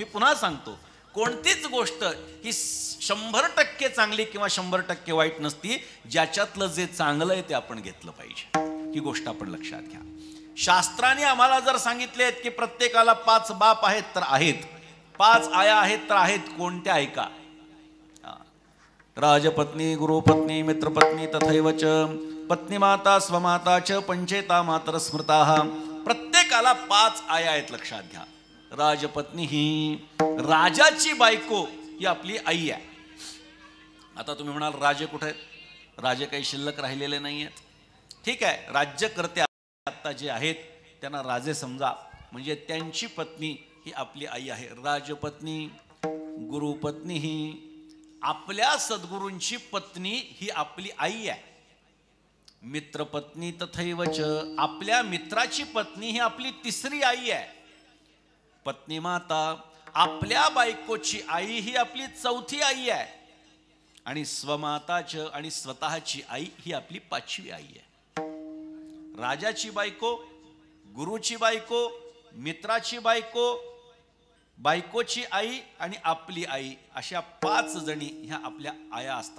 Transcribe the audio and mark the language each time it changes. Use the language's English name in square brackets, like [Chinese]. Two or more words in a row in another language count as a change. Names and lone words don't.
[Marathi] मी पुन्हा सांगतो, कोणतीच गोष्ट ही 100% चांगली किंवा 100% वाईट नसती. ज्याच्यातलं जे चांगलं आहे ते आपण घेतलं पाहिजे, ही गोष्ट आपण लक्षात घ्या. शास्त्राने आम्हाला जर सांगितले की प्रत्येकाला 5 बाप आहेत तर आहेत, 5 आया आहेत तर आहेत, कोणत्या ऐका. [Sanskrit] राजपत्नी, गुरुपत्नी, मित्रपत्नी तथैव च पत्नी माता स्वमाता च पंचेता मातर स्मृताः. [Marathi] प्रत्येकाला 5 आया आहेत, लक्षात घ्या. राजपत्नी ही राजाची बायको ही आपली आई आहे. आता तुम्ही म्हणाल राजे कुठे आहेत? राजे काही शिल्लक राहिलेले नाही आहेत. ठीक आहे, राज्यकर्ते आता जे आहेत त्यांना राजे समजा, म्हणजे त्यांची पत्नी ही आपली आई आहे. राजपत्नी, गुरुपत्नी ही आपल्या सद्गुरूंची पत्नी ही आपली आई आहे. [Sanskrit] मित्रपत्नी तथैव च, [Marathi] आपल्या मित्राची पत्नी ही आपली तिसरी आई आहे. [Sanskrit] पत्नी माता, [Marathi] आपल्या बायकोची आई ही आपली चौथी आई आहे. आणि स्वमाताच, आणि स्वतःची आई ही आपली 5वी आई आहे. राजाची बायको, गुरुची बायको, मित्राची बायको, बायकोची आई आणि आपली आई, अशा 5 जणी ह्या आपल्या आया असतात.